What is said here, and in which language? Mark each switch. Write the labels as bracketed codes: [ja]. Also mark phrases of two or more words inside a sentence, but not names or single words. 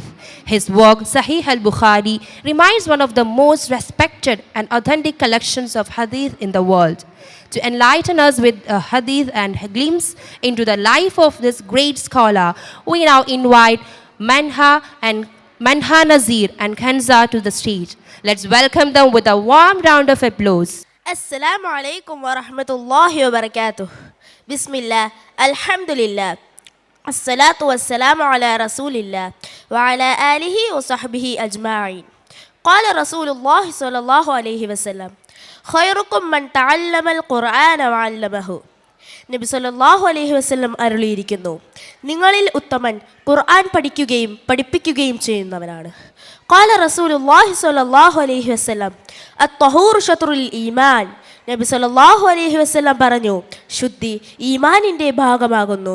[en] His work, Sahih al-Bukhari, remains one of the most respected and authentic collections of hadith in the world. To enlighten us with a hadith and a glimpse into the life of this great scholar, we now invite Manha Nazir and Khanza to the stage. Let's welcome them with a warm round of applause. [ar] السلام عليكم ورحمة الله وبركاته. بسم الله، الحمد لله، الصلاة والسلام على رسول الله وعلى آله وصحبه أجمعين. قال رسول الله صلى الله عليه وسلم، خيركم من تعلم القرآن وعلمه. [ml] നബി [ar] صلى الله عليه وسلم [ml] അരുളിയിരിക്കുന്നു, നിങ്ങളിൽ ഉത്തമൻ ഖുർആൻ പഠിക്കുകയും പഠിപ്പിക്കുകയും ചെയ്യുന്നവനാണ്. [ar] قال رسول الله صلى الله عليه وسلم، الطهور شطر الإيمان. [ml] നബി [ar] صلى الله عليه وسلم [ml] പറഞ്ഞു, ശുദ്ധി ഈമാനിൻ്റെ ഭാഗമാകുന്നു.